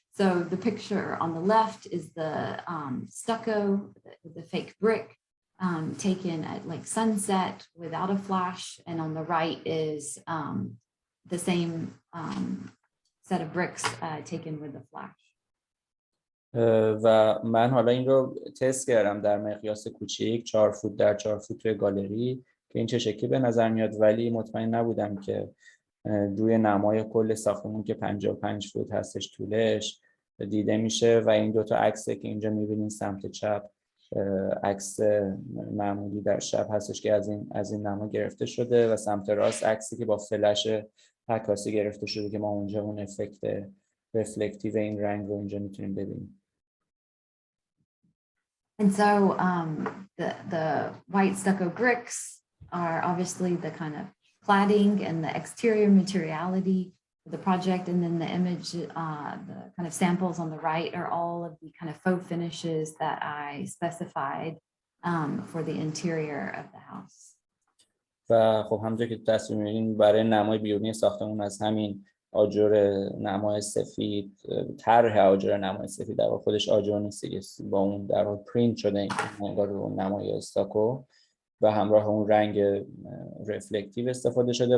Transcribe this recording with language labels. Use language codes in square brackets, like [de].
[en] So the picture on the left is the stucco, the fake brick, taken at like sunset without a flash, and on the right is the same set of bricks taken with a flash. [fa] و من حالا این رو تست کردم در مقیاس کوچیک 4 فوت در 4 فوت توی گالری که این چه شکلی به نظر میاد، ولی مطمئن نبودم که روی نمای کل ساختمون که 55 فوت هستش طولش دیده میشه. و این دوتا عکسه که اینجا میبینین سمت چپ عکس معمولی در شب هستش که از این نما گرفته شده و سمت راست عکسی که با فلش عکاسی گرفته شده که ما اونجا اون افکت رفلکتیو این رنگ رو اونجا میتونیم ببینیم. [en] And so the white stucco bricks are obviously the kind of cladding and the exterior materiality of the project, and then the image, the kind of samples on the right are all of the kind of faux finishes that I specified for the interior of the house. [fa] و خب همونطور که تصویر می‌بینید برای نمای بیرونی ساختمون از همین آجر نمای سفید، طرح آجر نمای سفید در واقع خودش آجر نیست، با اون در واقع پرینت شده این انگار رو نمای استاکو و همراه اون رنگ رفلکتیو استفاده شده.